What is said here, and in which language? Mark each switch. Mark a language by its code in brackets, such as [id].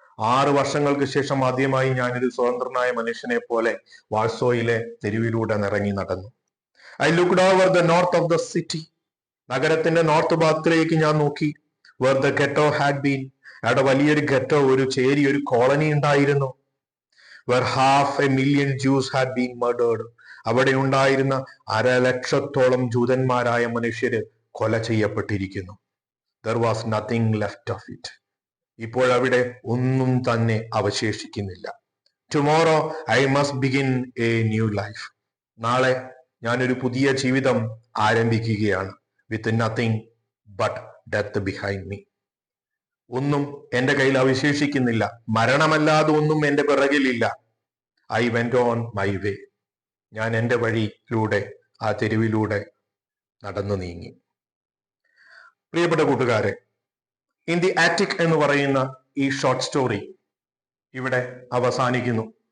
[ml] 6 വർഷങ്ങൾക്ക് ശേഷം ആദ്യമായി ഞാനൊരു സ്വതന്ത്രനായ മനുഷ്യനെ പോലെ വാൾസോയിലെ തെരുവിലൂടെ ഇറങ്ങി നടന്നു. [en] I looked over the north of the city. [ml] നഗരത്തിന്റെ നോർത്ത് ഭാഗത്തിലേക്ക് ഞാൻ നോക്കി. [en] Where the ghetto had been. [ml] അവിടെ വലിയൊരു ഗെറ്റോ, ഒരു ചേരി, ഒരു കോളനി ഉണ്ടായിരുന്നു. [en] Where 500,000 Jews had been murdered. [ml] അവിടെ ഉണ്ടായിരുന്ന 1,00,000-ഓളം ജൂതന്മാരായ മനുഷ്യര് കൊല ചെയ്യപ്പെട്ടിരിക്കുന്നു. [en] There was nothing left of it. [ml] ഇപ്പോൾ അവിടെ ഒന്നും തന്നെ അവശേഷിക്കുന്നില്ല. [en] Tomorrow I must begin a new life. [ml] നാളെ ഞാനൊരു പുതിയ ജീവിതം ആരംഭിക്കുകയാണ്. [en] With nothing but death behind me. [ml] ഒന്നും എന്റെ കയ്യിൽ അവശേഷിക്കുന്നില്ല, മരണമല്ലാതെ ഒന്നും എന്റെ പിറകിലില്ല. [en] I went on my way. [ml] ഞാൻ എന്റെ വഴിയിലൂടെ, ആ തെരുവിലൂടെ നടന്നു നീങ്ങി. പ്രിയപ്പെട്ട കൂട്ടുകാരെ, ഇൻ ദി ആറ്റിക് എന്ന് പറയുന്ന ഈ ഷോർട്ട് സ്റ്റോറി ഇവിടെ അവസാനിക്കുന്നു.